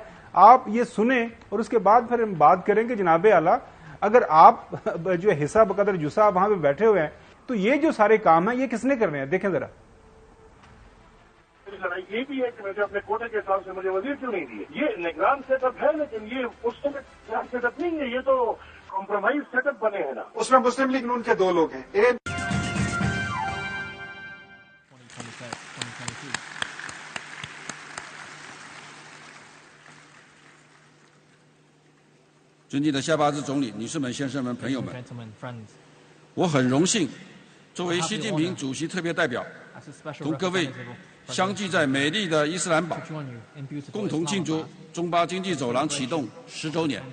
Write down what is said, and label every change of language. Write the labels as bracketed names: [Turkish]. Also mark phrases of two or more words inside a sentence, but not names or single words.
[Hindi] आप ये सुने और उसके बाद फिर हम बात करेंगे। जनाब आला, अगर आप जो हिस्सा बकदर जुस्सा वहां पे बैठे हुए हैं, तो ये जो सारे काम है ये किसने करने हैं? देखें जरा। लड़ाई ये भी है कि मुझे अपने कोटे के हिसाब से मुझे वजीर क्यों नहीं दिए। ये निगरान सेटअप है, लेकिन ये उस समय सेटअप नहीं है, ये तो कॉम्प्रोमाइज सेटअप बने हैं ना। उसमें मुस्लिम लीग नून के 2 लोग हैं। [Chinese] 尊敬的夏巴兹总理、女士们、先生们、朋友们，我很荣幸作为习近平主席特别代表，同各位相聚在美丽的伊斯兰堡，共同庆祝中巴经济走廊启动10周年。